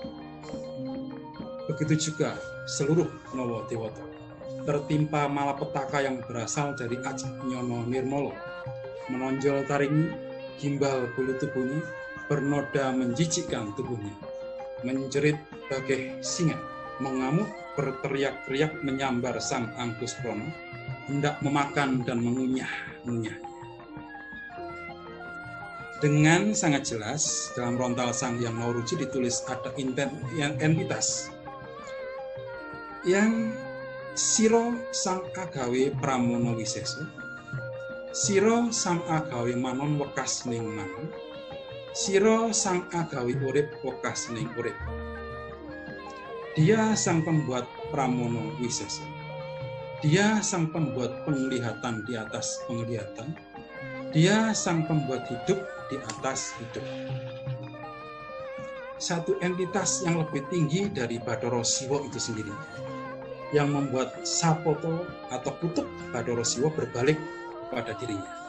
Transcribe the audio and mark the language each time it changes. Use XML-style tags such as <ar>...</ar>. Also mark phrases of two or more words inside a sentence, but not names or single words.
<id>Begitu juga seluruh Nawa Dewata, tertimpa malapetaka yang berasal dari Ajnyana Nirmala, menonjol taring gimbal bulu tubuhnya, bernoda menjijikkan tubuhnya, menjerit bagai singa, mengamuk berteriak-teriak menyambar Sang Angkusprana, hendak memakan dan mengunyah-ngunyah. Dengan sangat jelas dalam rontal Sang Hyang Nauruci ditulis ada entitas yang</id> <kaw>sira sang agawe pramana wisesa, sira sang agawe manon wekas ning manon, sira sang agawe urip wekas ning urip.</kaw> <id>Dia Sang Pembuat pramana wisesa, Dia Sang Pembuat penglihatan di atas penglihatan, Dia Sang Pembuat hidup di atas hidup. Satu entitas yang lebih tinggi dari Bathara Siwa itu sendiri, yang membuat sapoto atau kutuk Bathara Siwa berbalik pada dirinya.</id>